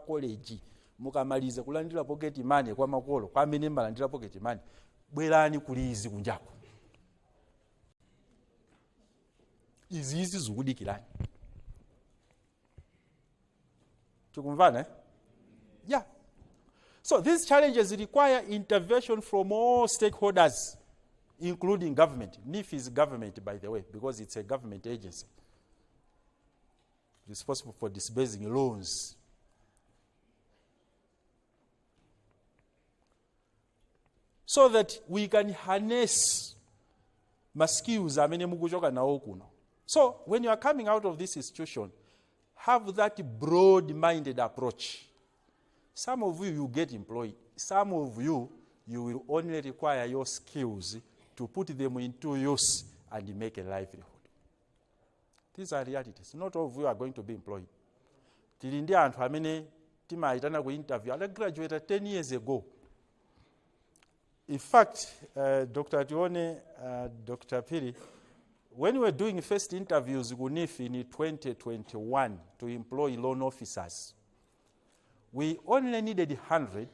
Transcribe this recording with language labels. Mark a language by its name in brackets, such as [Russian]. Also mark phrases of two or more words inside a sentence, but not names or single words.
[Nyanja] college mukamaliza kulandira [English] pocket money [Nyanja] kwa makolo kwa amene malandira [English] pocket money, [Nyanja] bwerani kulizi kunjako. Izi zikudikirani. Tikumvana, eh? [English] Yeah. So these challenges require intervention from all stakeholders, including government. NIF is government, by the way, because it's a government agency responsible for disbursing loans. So that we can harness my skills [Nyanja] amene mukuchoka nawo kuno. [English] So when you are coming out of this institution, have that broad-minded approach. Some of you will get employed. Some of you will only require your skills to put them into use and make a livelihood. These are realities. Not all of you are going to be employed. [Nyanja] Tilindi anthu amene timaitana ku interview, [English] I graduated 10 years ago. In fact, Dr. Tione, Dr. Piri, when we were doing first interviews with NIF in 2021 to employ loan officers, we only needed 100.